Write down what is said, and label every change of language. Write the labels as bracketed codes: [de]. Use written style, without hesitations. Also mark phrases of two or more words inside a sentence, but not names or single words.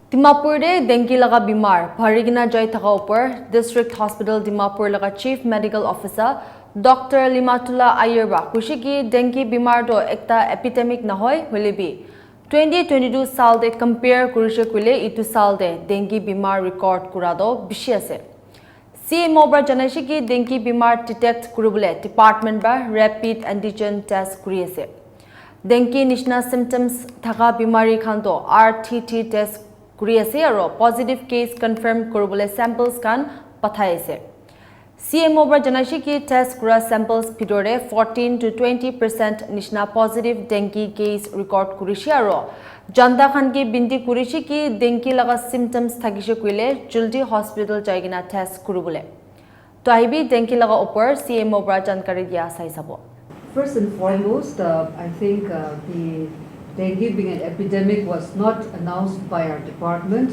[nag] Dimapur de dengue laga bimar bharigina jai thaka upar [en] District Hospital [nag] Dimapur laga [en] Chief Medical Officer [nag] Dr. Limatula Aier ba kushiki dengue bimar do ekta epidemic na hoy holebi 2022 साल दे compare kurishe kule itu साल दे dengue bimar record kura do bishi ase CMO bra janashi ki dengue bimar detect kuribule department ba [en] rapid antigen test [nag] kuri ase dengue nishna symptoms thaka bimari khan do [en] RTT test [nag] kuri ase aro [en] positive case confirm [nag] kuribule samples kan pathai ase CMO bra janashi ki test kura samples pidore 14 to 20% nishna [en] positive dengue case [nag] record kurishi aro janda khan ki binti kurishi ki dengue laga symptoms thakishe kuile juldi hospital jaigina test kuribule to aibi dengue laga upar CMO bra jankari dia sai sabo. [en] First and foremost, I think the dengue being an epidemic was not announced by our department.